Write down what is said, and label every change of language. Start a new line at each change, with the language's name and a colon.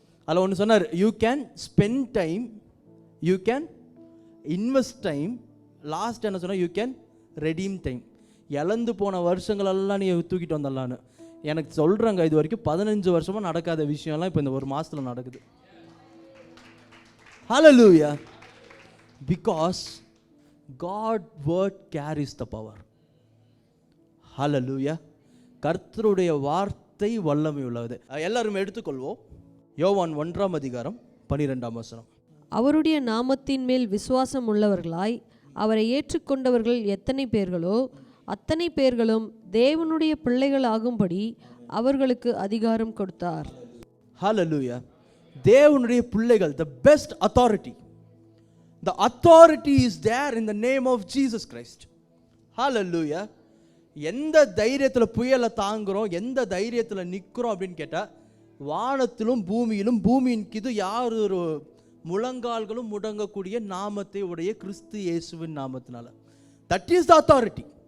Tamil: அதில் ஒன்று சொன்னார்,
English: you can spend time, you can invest time, last
Tamil: என்ன சொன்னால்
English: You can redeem time.
Tamil: இழந்து போன வருஷங்களெல்லாம் நீ தூக்கிட்டு வந்துடலான்னு. எனக்கு சொல்கிறேங்க, இது வரைக்கும் 15 வருஷமாக நடக்காத விஷயம்லாம் இப்போ இந்த ஒரு மாதத்தில் நடக்குது. ஹல்லேலூயா.
English: Because God word carries the power.
Tamil: ஹல்லேலூயா. கர்த்தருடைய வார்த்தை வல்லமை உள்ளது. எல்லாரும் எடுத்துக்கொள்வோம். யோவான் 1ஆம் அதிகாரம் 12ஆம் வசனம். அவருடைய நாமத்தின் மேல் விசுவாசம் உள்ளவர்களாய் அவரை ஏற்றுக்கொண்டவர்கள் எத்தனை பேர்களோ அத்தனை பேர்களும் தேவனுடைய பிள்ளைகள் ஆகும்படி அவர்களுக்கு அதிகாரம் கொடுத்தார். ஹல்லேலூயா. தேவனுடைய பிள்ளைகள்,
English: the best authority. The authority is there in the name of Jesus Christ. Hallelujah.
Tamil: எந்த தைரியத்தில் புயலை தாங்குறோம், எந்த தைரியத்தில் நிற்கிறோம் அப்படின்னு கேட்டால், வானத்திலும் பூமியிலும் பூமியின் கீது யார் ஒரு முழங்கால்களும் முடங்கக்கூடிய நாமத்தை உடைய கிறிஸ்து இயேசுவின் நாமத்தினால.
English: That is the authority.